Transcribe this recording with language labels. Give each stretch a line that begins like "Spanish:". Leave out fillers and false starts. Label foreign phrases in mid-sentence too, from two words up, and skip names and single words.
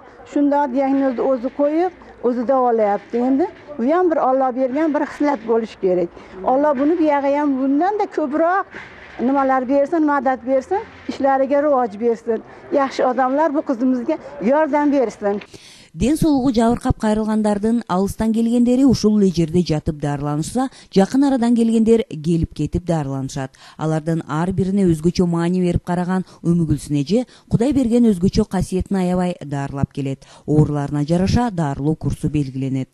Uzbek: Shunday diagnozni o'zi qo'yib, o'zi davolayapti. Endi bu ham bir Alloh bergan bir xislat bo'lishi kerak. Alloh buni buyog'i ham bundan-da ko'proq nimalar bersin, madad bersin, ishlariga rivoj bersin. Yaxshi odamlar bu qizimizga yordam bersin.
Kyrgyz: Ден соолугу жабыркап кайрылгандардын алыстан келгендери ушул эле жерде жатып дарыланышса, жакын арадан келгендер келип кетип дарыланышат. Алардын ар бирине өзгөчө маани берип караган Өмүгүлсүн эже Кудай берген өзгөчө касиетин аябай дарылап келет. Ооруларына жараша дарылоо курсу белгиленет.